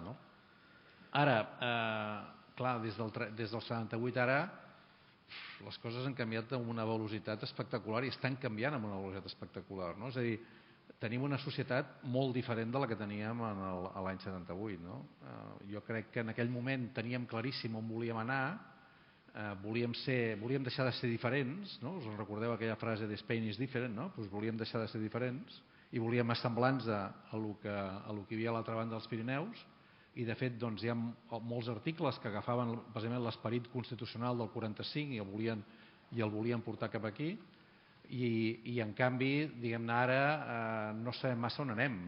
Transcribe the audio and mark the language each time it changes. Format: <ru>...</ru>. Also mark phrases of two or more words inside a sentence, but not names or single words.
<ca>Ara, clar, des del 78 ara les coses han canviat amb una velocitat espectacular i estan canviant amb una velocitat espectacular. És a dir, tenim una societat molt diferent de la que teníem l'any 78. Jo crec que en aquell moment teníem claríssim on volíem anar, volíem deixar de ser diferents, us recordeu aquella frase de</ca> <en>Spain is different,</en> <ca>volíem deixar de ser diferents i volíem assemblants a lo que hi havia a l'altra banda dels Pirineus i de fet hi ha molts articles que agafaven precisament l'esperit constitucional del 45 i el volien portar cap aquí. I en canvi, diguem-ne, ara no sabem massa on anem.</ca>